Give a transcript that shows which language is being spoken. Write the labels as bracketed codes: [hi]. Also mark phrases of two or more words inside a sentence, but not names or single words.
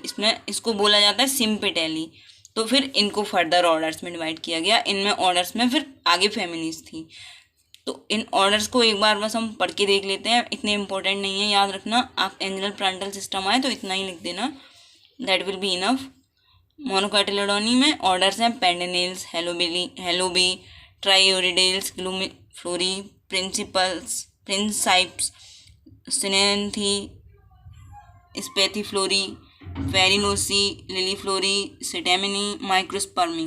[hi] इसको बोला जाता है सिम्पेटेली। तो फिर इनको [en] further orders [hi] में डिवाइड किया गया। इनमें ऑर्डर्स में फिर आगे फैमिलीज थी। तो इन ऑर्डर्स को एक बार बस हम पढ़ के देख लेते हैं, इतने इंपॉर्टेंट नहीं है, याद रखना। आप एंजियल प्लांटल सिस्टम आए तो इतना ही लिख देना, [en] That will be enough. [hi] मोनोकॉटिलेडोनी में ऑर्डर्स हैं पेंडेनेल्स, हेलोबी, ट्राइओरिडेल्स, ग्लूमिफ्लोरी, प्रिंसिपल्स, प्रिंसाइप्स, सिनेंथी, स्पेथिफ्लोरी, फेरिनोसी, लिलीफ्लोरी, सेटेमिनी, माइक्रोस्पर्मी।